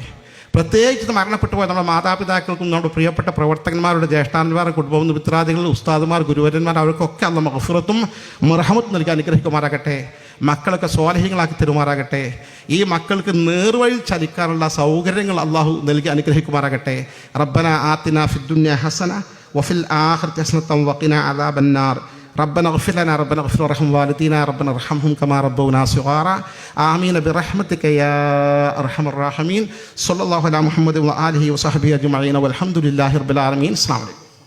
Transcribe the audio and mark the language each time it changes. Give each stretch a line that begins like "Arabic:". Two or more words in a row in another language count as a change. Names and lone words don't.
Malayalam: പ്രത്യേകിച്ച് മരണപ്പെട്ടു പോയ നമ്മുടെ മാതാപിതാക്കൾക്കും നമ്മുടെ പ്രിയപ്പെട്ട പ്രവർത്തകന്മാരുടെ ജ്യേഷ്ഠാന്മാരുടെ കുടുംബം മിത്രാദികൾ ഉസ്താദുമാർ ഗുരുവരന്മാർ അവർക്കൊക്കെ അള്ള മഗ്ഫിറത്തും മർഹമത്തും നൽകി അനുഗ്രഹിക്കുമാറാകട്ടെ. മക്കളൊക്കെ സ്വാലിഹീങ്ങളാക്കി തരുമാറാകട്ടെ. ഈ മക്കൾക്ക് നേർവഴിയിൽ ചലിക്കാനുള്ള സൗകര്യങ്ങൾ അള്ളാഹു നൽകി അനുഗ്രഹിക്കുമാറാകട്ടെ.
Arabic: ربنا آتنا في الدنيا حسنة وفي الآخرة حسنة وقنا عذاب النار. ربنا اغفر لنا ربنا اغفر وارحم والدينا ربنا ارحمهم كما ربونا صغارا آمين برحمتك يا أرحم الراحمين. صلى الله على محمد وآله وصحبه أجمعين والحمد لله رب العالمين. السلام عليكم.